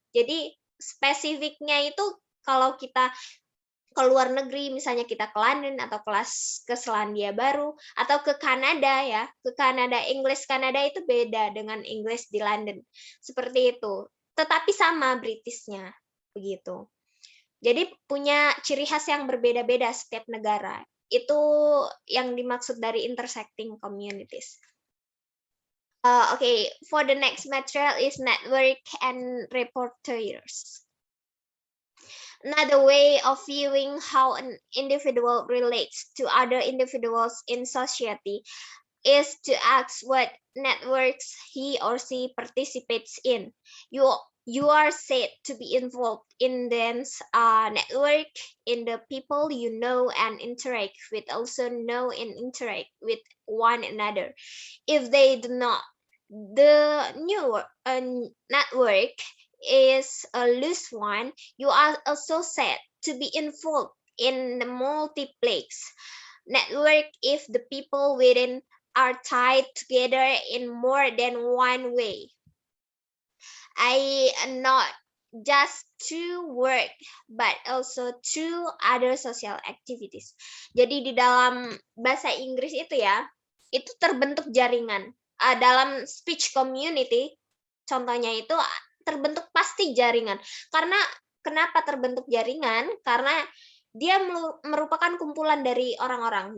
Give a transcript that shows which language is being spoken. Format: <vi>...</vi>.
<id>Jadi spesifiknya itu kalau kita ke luar negeri, misalnya kita ke London atau ke Selandia Baru atau ke Kanada ya, ke Kanada, English Kanada itu beda dengan English di London. Seperti itu. Tetapi sama Britishnya begitu. Jadi punya ciri khas yang berbeda-beda setiap negara. Itu yang dimaksud dari intersecting communities.</id> <en>Okay, for the next material is network and repertoires. Another way of viewing how an individual relates to other individuals in society is to ask what networks he or she participates in. You are said to be involved in this network in the people you know and interact with, also know and interact with one another. If they do not, the new network is a loose one, you are also said to be involved in the multiplex network if the people within are tied together in more than one way. I not just to work, but also to other social activities.</en> <id>Jadi di dalam bahasa Inggris itu ya, itu terbentuk jaringan. Dalam speech community, contohnya itu terbentuk pasti jaringan. Karena kenapa terbentuk jaringan? Karena dia merupakan kumpulan dari orang-orang.</id>